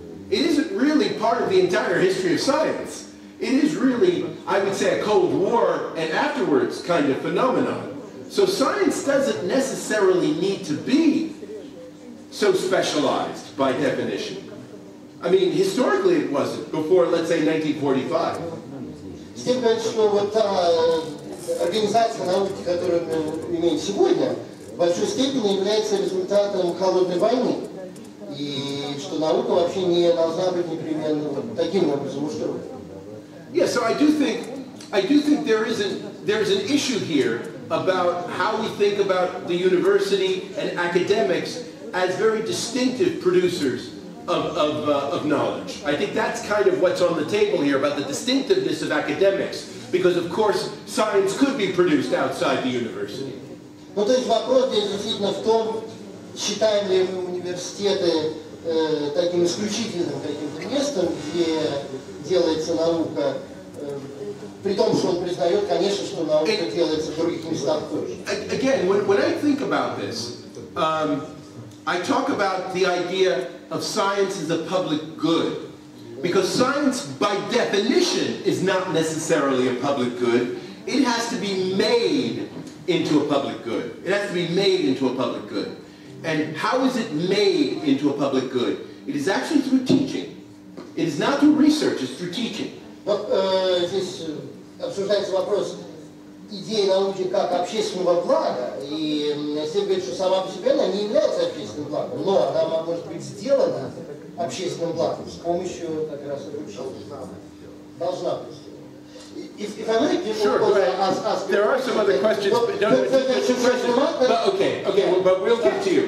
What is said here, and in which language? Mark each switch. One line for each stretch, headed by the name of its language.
English: It isn't really part of the entire history of science. It is really, I would say, a Cold War and afterwards kind of phenomenon. So science doesn't necessarily need to be so specialized by definition. I mean, historically it wasn't, before, let's say, 1945.
Russian: С тем, что вот та организация науки, которую мы имеем сегодня, в большой степени является результатом холодной войны. И что наука вообще не должна быть непременно вот таким образом устроена.
English: Yeah, so I do think there's an issue here about how we think about the university and academics as very distinctive producers of knowledge. I think that's kind of what's on the table here about the distinctiveness of academics, because of course science could be produced outside the university.
Russian: Ну, то есть вопрос здесь действительно в том, считаем ли мы университеты таким исключительным каким-то местом, где делается наука, при том, что он признает, конечно, что наука делается в других местах тоже.
English: Again, when I think about this, I talk about the idea of science as a public good. Because science, by definition, is not necessarily a public good. It has to be made into a public good. It has to be made into a public good. And how is it made into a public good? It is actually through teaching. It is not through research, it's through teaching.
Russian: Вот здесь обсуждается вопрос, идеи науки как общественного блага, и если говорить, что сама по себе она не является общественным благом, но она может быть сделана общественным благом с помощью как раз обучения. Должна быть.
English: If I may, sure, go ahead. There are some other questions, but no, but okay, but we'll get to you.